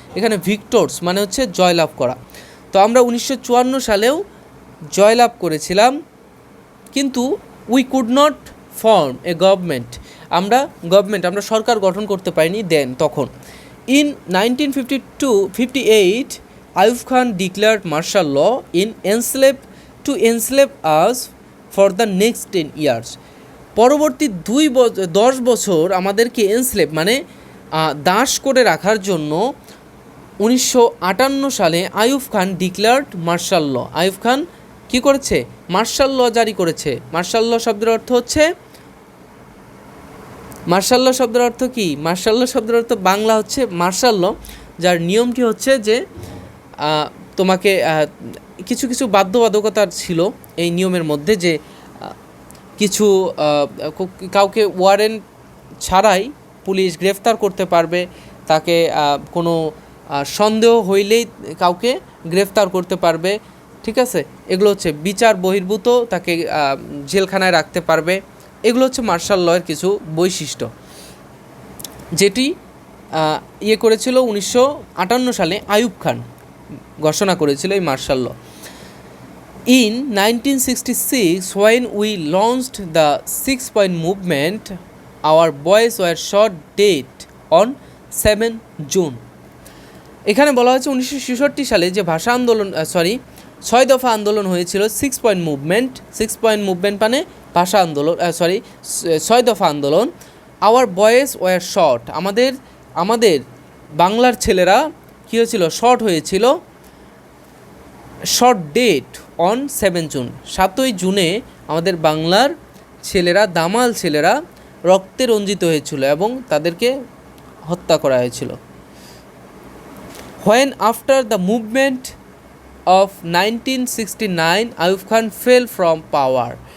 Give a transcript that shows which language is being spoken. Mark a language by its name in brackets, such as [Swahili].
[Bangla] এখানে ভিক্টরস মানে হচ্ছে জয়লাভ করা। তো আমরা 1954 সালেও জয়লাভ করেছিলাম, কিন্তু [English] we could not form a government, [Bangla] আমরা সরকার গঠন করতে পারিনি তখন। [English] In 1952-58, Ayub Khan declared martial law in enslave us for the next 10 years. [Bangla] পরবর্তী 10 বছর আমাদেরকে এনস্লেভ মানে দাস করে রাখার জন্য 1958 সালে আইয়ুব খান [English] Declared martial law. [Bangla] আইয়ুব খান কী করেছে? মার্শাল ল জারি করেছে। মার্শাল ল শব্দের অর্থ হচ্ছে, মার্শাল ল শব্দের অর্থ কী? মার্শাল ল শব্দের অর্থ বাংলা হচ্ছে মার্শাল ল, যার নিয়মটি হচ্ছে যে তোমাকে কিছু কিছু বাধ্যবাধকতা ছিল এই নিয়মের মধ্যে, যে কিছু কাউকে ওয়ারেন্ট ছাড়াই পুলিশ গ্রেফতার করতে পারবে, তাকে কোনো সন্দেহ হইলেই কাউকে গ্রেফতার করতে পারবে, ঠিক আছে? এগুলো হচ্ছে বিচার বহির্ভূত, তাকে জেলখানায় রাখতে পারবে। এগুলো হচ্ছে মার্শাল লয়ের কিছু বৈশিষ্ট্য, যেটি করেছিল 1958 সালে আইয়ুব খান ঘোষণা করেছিল এই martial law. [English] In 1966, when we launched the 6-point movement, our boys were shot dead on 7 June. [Bangla] এখানে বলা হয়েছে 1966 সালে যে ভাষা আন্দোলন 6 দফা আন্দোলন হয়েছিল, 6-point মুভমেন্ট। 6-point মুভমেন্ট মানে ভাষা আন্দোলন 6 দফা আন্দোলন। [English] our boys were shot, [Bangla] আমাদের বাংলার ছেলেরা কী হয়েছিল? শট হয়েছিল। [English] shot dead on 7 June, [Bangla] 7ই জুনে আমাদের বাংলার ছেলেরা, দামাল ছেলেরা রক্তে রঞ্জিত হয়েছিল এবং তাদেরকে হত্যা করা হয়েছিল। [English] When after the movement of 1969, Ayub Khan fell from power.